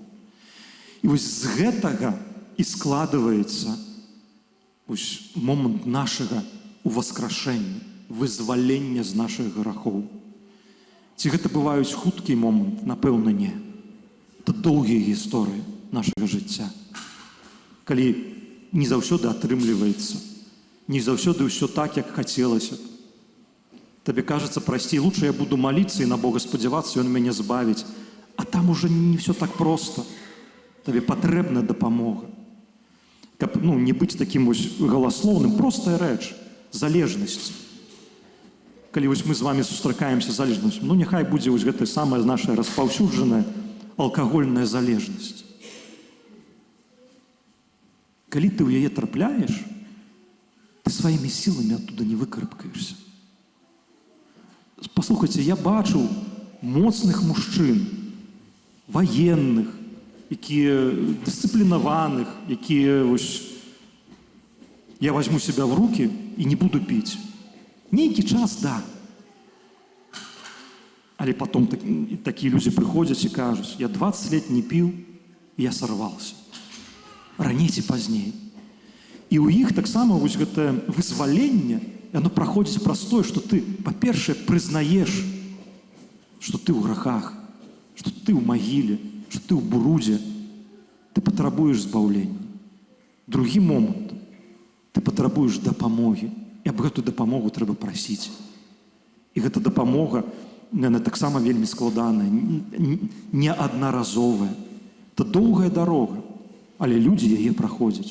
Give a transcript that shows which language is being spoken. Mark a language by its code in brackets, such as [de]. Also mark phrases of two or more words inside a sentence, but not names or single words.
[be] І вось з гэтага і складваецца момант нашага уваскрашэння, вызвалення з нашых грахоў. Ці гэта бываюць хуткі момант? Напэўна, не. Это доўгія гісторыі нашага жыцця. Калі не заўсёды атрымліваецца, не заўсёды ўсё так, як хацелася. [ru] Табе кажется, прасцей, лучше я буду молиться и на Бога [be] спадзявацца, Ён мяне збавіць. [ru] А там уже не все так просто. [be] Табе патрэбна дапамога. Каб не быць такім галаслоўным, простая рэч, залежнасць. Калі мы з вами сустракаемся залежнасцю, няхай будзе гэта самая наша распаўсюджаная алкагольная залежнасць. Калі ты ў яе трапляеш, ты сваімі сіламі оттуда не выкарабкаешся. Паслухайце, я бачыў моцных мужчын, ваенных, якія дысцыплінаваных, якія я [ru] возьму себя в руки [be] і не буду піць. Нейкі час, да. Але потом такія людзі прыходзяць і кажуць, я 20 лет не піў, і [ru] я сорвался. [be] Раней ці пазней. І ў іх таксама гэта вызваленне, оно проходит простое, что ты, по-перше, признаешь, что ты в грехах, что ты в могиле, что ты в бруде, ты потребуешь избавления. Другі момент, [ru] ты потребуешь [be] дапамоги, і аб гэту дапамогу трэба прасіць. І гэта дапамога, яна таксама вельмі складаная, неаднаразовая. Это доўгая дарога, але людзі яе праходзяць.